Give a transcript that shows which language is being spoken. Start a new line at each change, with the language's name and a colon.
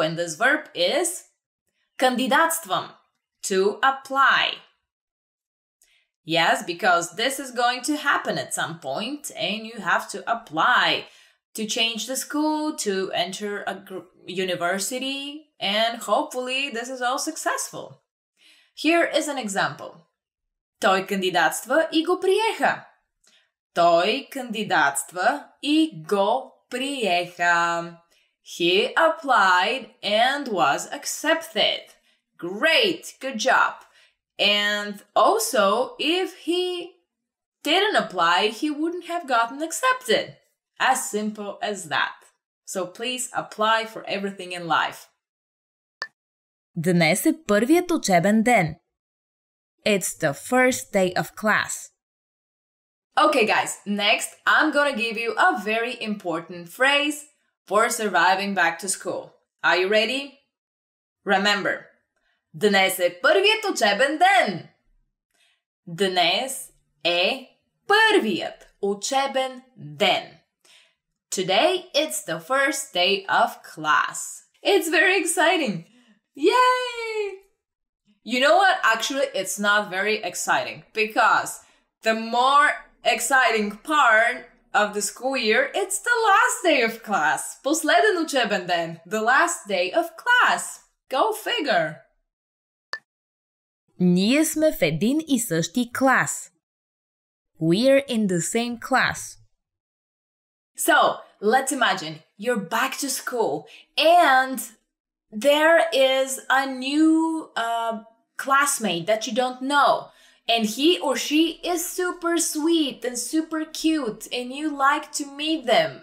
English: And this verb is кандидатствам, to apply. Yes, because this is going to happen at some point and you have to apply to change the school, to enter a university, and hopefully this is all successful. Here is an example.
Bulgarian: Той кандидатства и го приеха. Той кандидатства и го приеха.
English: He applied and was accepted. Great, good job. And also, if he didn't apply, he wouldn't have gotten accepted. As simple as that. So please apply for everything in life.
Bulgarian: Днес е първият учебен ден.
English: It's the first day of class. Okay, guys, next I'm gonna give you a very important phrase for surviving back to school. Are you ready? Remember,
Bulgarian: днес е първият учебен ден. Днес е първият учебен ден.
English: Today it's the first day of class. It's very exciting. Yay! You know what? Actually, it's not very exciting because the more exciting part of the school year, it's the last day of class.
Bulgarian: Последен учебен ден.
English: The last day of class. Go figure.
Bulgarian: Ние сме в един и същи клас.
English: We're in the same class. So, let's imagine you're back to school and there is a new classmate that you don't know. And he or she is super sweet and super cute and you like to meet them.